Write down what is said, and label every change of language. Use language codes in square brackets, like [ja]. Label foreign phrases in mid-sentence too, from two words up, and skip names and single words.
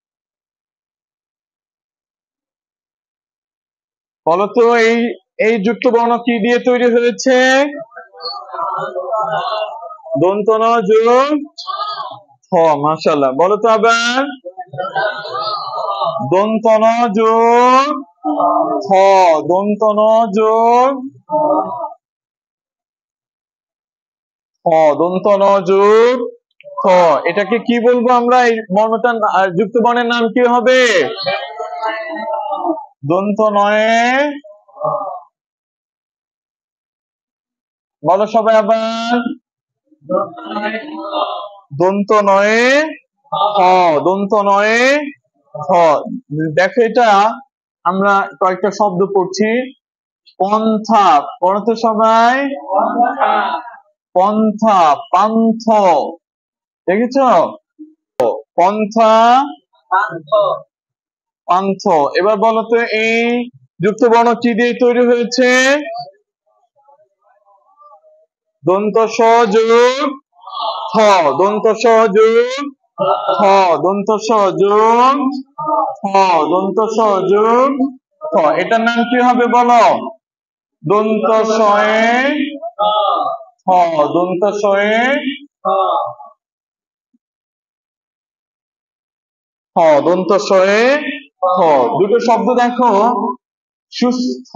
[bn] বলতো এই এই যুক্ত বর্ণ কি দিয়ে তৈরি হয়েছে? দন্ত ন যোগ ছ। মাশাআল্লাহ। বলো তো আবার, দন্ত ন যোগ ছ, দন্ত ন যোগ ছ, দন্ত ন যোগ ছ। এটাকে কি বলবো আমরা? এই বর্ণটা যুক্ত বর্ণের নাম কি হবে? দন্ত নয়ে। বলো সবাই আবার, দন্ত নয়ে হ, দন্ত নয়ে হ। দেখো এটা আমরা কয়েকটা শব্দ পড়ছি। পন্থা, পড়ো তো সবাই। পন্থা, পান্থ, দেখেছ? পন্থা পান্থ। এবার বলো তো এই যুক্ত বর্ণ কি দিয়ে তৈরি হয়েছে? দন্ত স যোগ থ, দন্ত স যোগ থ, দন্ত স যোগ থ, দন্ত স যোগ থ। এটার নাম কি হবে বলো? দন্ত সয়ে থ, দন্ত সয়ে থ, দন্ত সয়ে থ। দুটো শব্দ দেখো, সুস্থ।